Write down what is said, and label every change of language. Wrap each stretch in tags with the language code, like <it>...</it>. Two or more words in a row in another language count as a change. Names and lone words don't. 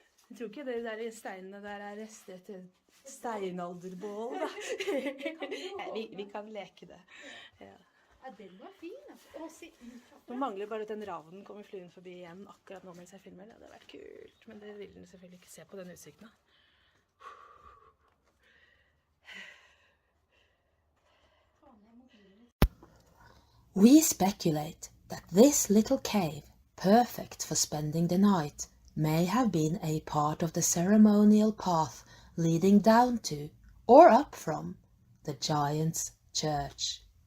<no>Jeg tror ikke det der i steinene der er rester til steinalderbål, da. Vi kan leke det. Ja. Ja, den var fin, altså. Og se ut. Nå mangler bare at den ravnen kommer flyende forbi igjen akkurat nå mens jeg filmer. Det hadde vært kult, men det vil den selvfølgelig ikke se på den utsikten.</no> <en>We speculate that this little cave, perfect for spending the night, may have been a part of the ceremonial path leading down to, or up from, the Giant's Church.</en>